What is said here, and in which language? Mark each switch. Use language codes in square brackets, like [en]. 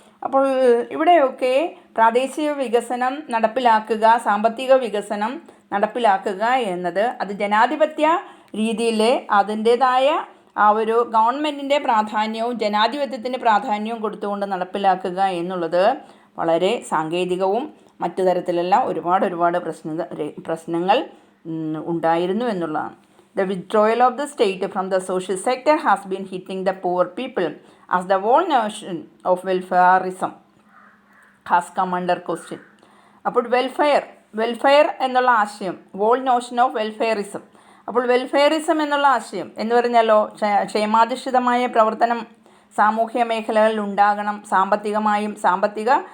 [ml] അപ്പോൾ ഇവിടെയൊക്കെ പ്രാദേശിക വികസനം നടപ്പിലാക്കുക, സാമ്പത്തിക വികസനം നടപ്പിലാക്കുക എന്നത് അത് ജനാധിപത്യ രീതിയിൽ അതിൻ്റേതായ ആ ഒരു ഗവൺമെൻറ്റിൻ്റെ പ്രാധാന്യവും ജനാധിപത്യത്തിന് പ്രാധാന്യവും കൊടുത്തുകൊണ്ട് നടപ്പിലാക്കുക എന്നുള്ളത് വളരെ സാങ്കേതികവും മറ്റു തരത്തിലെല്ലാം ഒരുപാട് പ്രശ്നങ്ങൾ ഉണ്ടായിരുന്നു എന്നുള്ളതാണ്. [en] The withdrawal of the state from the social sector has been hitting the poor people as the whole notion of welfareism has come under question. [ml] അപ്പോൾ വെൽഫെയർ എന്നുള്ള ആശയം, [en] whole notion of welfareism. [ml] അപ്പോൾ വെൽഫെയറിസം എന്നുള്ള ആശയം എന്ന് പറഞ്ഞാലോ ക്ഷേമാധിഷ്ഠിതമായ പ്രവർത്തനം സാമൂഹ്യ മേഖലകളിൽ ഉണ്ടാകണം, സാമ്പത്തികമായും സാമ്പത്തിക